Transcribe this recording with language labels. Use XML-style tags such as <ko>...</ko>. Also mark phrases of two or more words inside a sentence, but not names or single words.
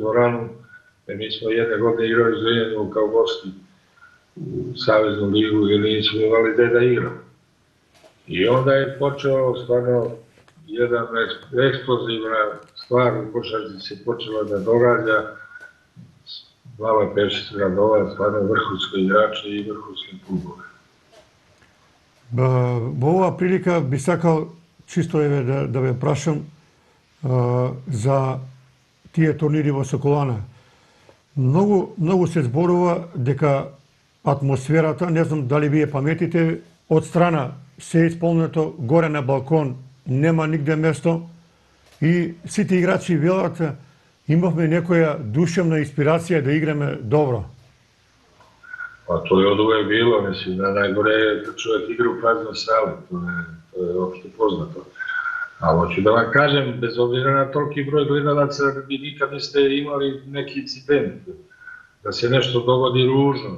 <sr>dvoranu, mi smo jedne godine igrali Zrenjaninu kao gosti u Saveznu ligu jer nismo imali gde da igramo. I onda je počeo stvarno jedna eksplozivna stvar u košarci se počela da događa. Glava Pešić gradova, stvarno vrhunski igrači i vrhunski klubove.</sr> <mk>Во оваа прилика би сакал чисто да ве прашам за тие турнири во Соколана. Многу се зборува дека атмосферата, не знам дали вие паметите, од страна се исполнето горе на балкон, нема нигде место и сите играчи велат имавме некоја душевна инспирација да играме добро.</mk> <sr>Pa to je od uvek bilo, mislim, da najgore je kad čovjek igra u praznoj sali, to je opšte poznato. A hoću da vam kažem, bez obzira na toliki broj gledalaca, vi nikad niste imali neki incident, da se nešto dogodi ružno.</sr>